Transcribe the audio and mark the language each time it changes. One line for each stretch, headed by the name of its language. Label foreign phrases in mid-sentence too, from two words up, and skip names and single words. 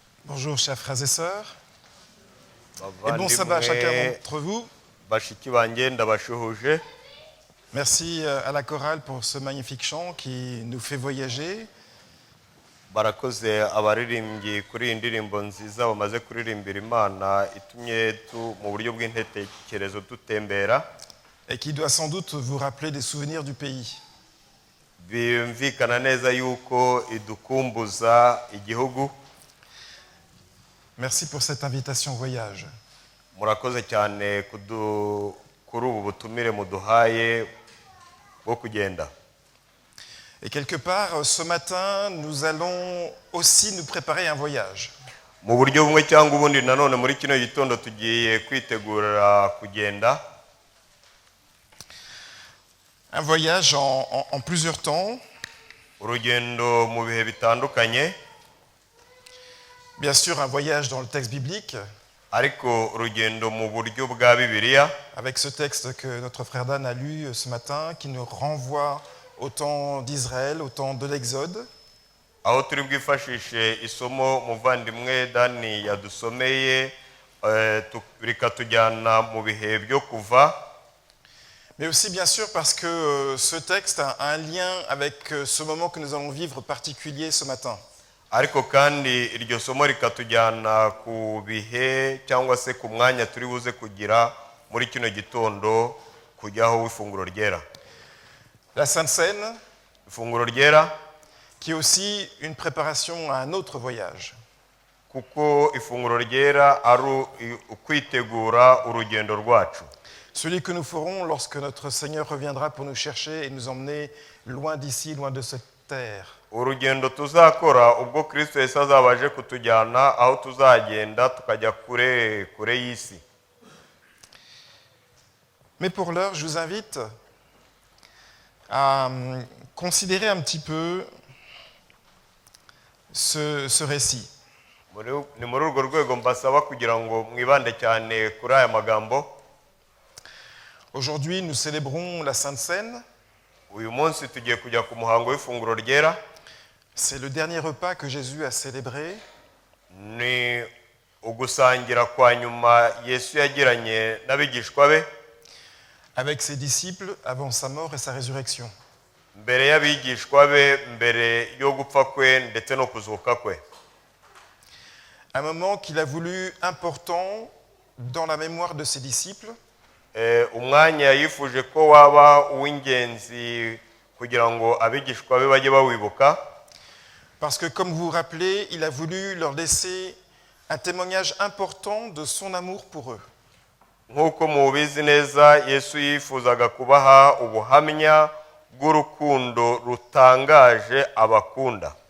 French: Bonjour chers frères et sœurs, et bon sabbat à chacun d'entre vous. Merci à la chorale pour ce magnifique chant qui nous fait voyager.
Kinyarwanda: barakoze abaririmbyi kuri indirimbo nziza bamaze kuririmbira Imana itumye mu buryo bw'intekerezo dutembera
French: et qui doit sans doute vous rappeler des souvenirs du pays.
Kinyarwanda: Bimvikana neza yuko idukumbuza igihugu.
French: Merci pour cette invitation au voyage.
Kinyarwanda: Murakoze cyane kuri ubu butumire muduhaye bwo kugenda.
French: Et quelque part, ce matin, nous allons aussi nous préparer un voyage.
Kinyarwanda: Mu buryo bumwe cyangwa ubundi nanone muri kino gitondo tugiye kwitegura kugenda.
French: Un voyage en plusieurs temps.
Kinyarwanda: Urugendo mu bihe bitandukanye.
French: Bien sûr, un voyage dans le texte biblique.
Kinyarwanda: Ariko urugendo mu buryo bwa Bibiliya.
French: Avec ce texte que notre frère Dan a lu ce matin, qui nous renvoie au temps d'Israël, au temps de l'Exode.
Kinyarwanda: Aho turi bwifashishe isomo muvandimwe Dani yadusomeye rikatujyana mu bihe byo kuva.
French: Mais aussi bien sûr parce que ce texte a un lien avec ce moment que nous allons vivre particulier ce matin.
Kinyarwanda: Ariko kandi iryo somo rikatujyana ku bihe cyangwa se ku mwanya turi buze kugira muri kino gitondo kujyaho w'ifunguro ryera.
French: La Sainte Seine,
Kinyarwanda: ifunguro ryera,
French: qui est aussi une préparation à un autre voyage.
Kinyarwanda: Kuko ifunguro ryera ari ukwitegura urugendo rwacu.
French: Celui que nous ferons lorsque notre Seigneur reviendra pour nous chercher et nous emmener loin d'ici, loin de cette terre.
Kinyarwanda: Urugendo tuzakora ubwo Kristo Yesu azabaje kutujyana aho tuzagenda tukajya kure y'isi.
French: Mais pour l'heure, je vous invite à considérer un petit peu ce récit.
Kinyarwanda: Ni muri urwo rwego mbasaba kugira ngo mwibande cyane kuri aya magambo.
French: Aujourd'hui, nous célébrons la Sainte Seine.
Kinyarwanda: Uyu munsi tugiye kujya ku muhango w'ifunguro ryera.
French: C'est le dernier repas que Jésus a célébré.
Kinyarwanda: Ni ugusangira kwa nyuma Yesu yagiranye n'abigishwa be
French: avec ses disciples avant sa mort et sa résurrection.
Kinyarwanda: Mbere y'abigishwa be, mbere yo gupfa kwe ndetse no kuzuka kwe.
French: Un moment qu'il a voulu important dans la mémoire de ses disciples.
Kinyarwanda: Umwanya yifuje ko waba uw'ingenzi kugira ngo abigishwa be bajye bawibuka.
French: Parce que comme vous vous rappelez, il a voulu leur laisser un témoignage important de son amour pour eux.
Kinyarwanda: Nk'uko mubizi neza Yesu yifuzaga kubaha ubuhamya bw'urukundo rutangaje abakunda.